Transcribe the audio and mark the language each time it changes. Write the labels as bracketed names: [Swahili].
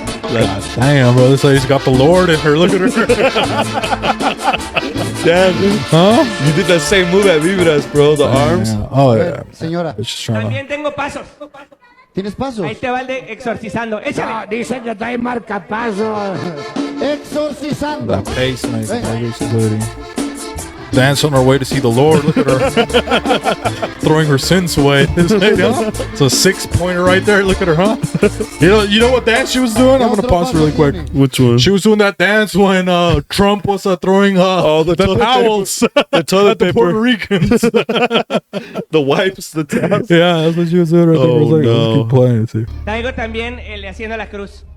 [English] God damn, bro, this lady's got the Lord in her. Look at her. Damn, dude. Huh? You did that same move at Vibras, bro. The arms. Yeah. Oh, yeah. [Spanish] Señora, [English] It's just trying to... [Spanish] También tengo pasos. ¿tienes pasos? Ahí te va el de exorcizando. Échale. Dicen que trae marcapasos. Exorcizando. [English] That pace, man. [Spanish] Venga. [English] This lady. Dance on her way to see the Lord. Look at her. Throwing her sins away. This lady, huh? It's a 6-pointer right there. Look at her, huh? You know what dance she was doing? I'm going to pause really quick. Which one? She was doing that dance when Trump was throwing the toilet towels The toilet at the paper. Puerto Ricans. The wipes, the towels. Yeah, that's what she was doing right there. I was Oh, like, no. let's keep playing. See. [Spanish] Traigo también el de haciendo la cruz.